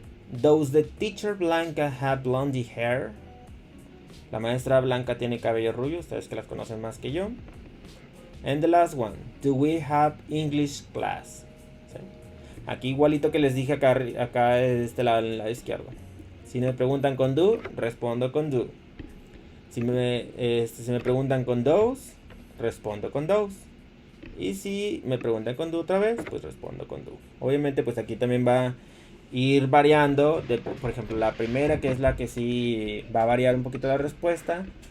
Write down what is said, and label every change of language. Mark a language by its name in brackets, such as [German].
[English] Does the teacher Blanca have blondie hair? [Spanish] La maestra Blanca tiene cabello rubio, ustedes que las conocen más que yo. [English] And the last one, do we have English class? [Spanish] ¿Sí? Aquí igualito que les dije acá de este lado, al lado izquierdo. Si me preguntan con do, respondo con do. Si me preguntan con those, respondo con those. Y si me preguntan con do otra vez, pues respondo con do. Obviamente pues aquí también va a ir variando, por ejemplo la primera, que es la que sí va a variar un poquito la respuesta.